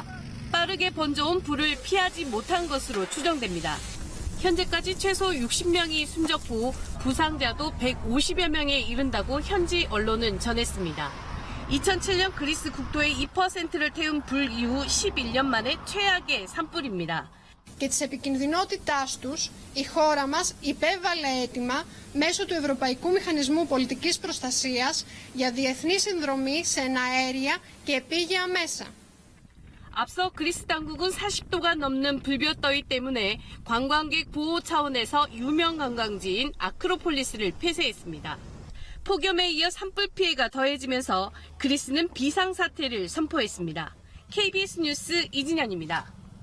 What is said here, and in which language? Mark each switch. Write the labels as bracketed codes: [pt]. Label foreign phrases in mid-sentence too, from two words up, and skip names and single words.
[ko] 빠르게 번져온 불을 피하지 못한 것으로 추정됩니다. 현재까지 최소 60명이 숨졌고 부상자도 150여 명에 이른다고 현지 언론은 전했습니다. 2007년 그리스 국토의 2%를 태운 불 이후 11년 만에 최악의 산불입니다. [el] Και της επικινδυνότητάς τους, η χώρα μας υπέβαλε αίτημα μέσω του Ευρωπαϊκού Μηχανισμού Πολιτικής Προστασίας για διεθνή συνδρομή σε εναέρια και επίγεια μέσα. [ko] 앞서 그리스 당국은 40도가 넘는 불볕더위 때문에 관광객 보호 차원에서 유명 관광지인 아크로폴리스를 폐쇄했습니다. 폭염에 이어 산불 피해가 더해지면서 그리스는 비상사태를 선포했습니다. KBS 뉴스 이진현입니다.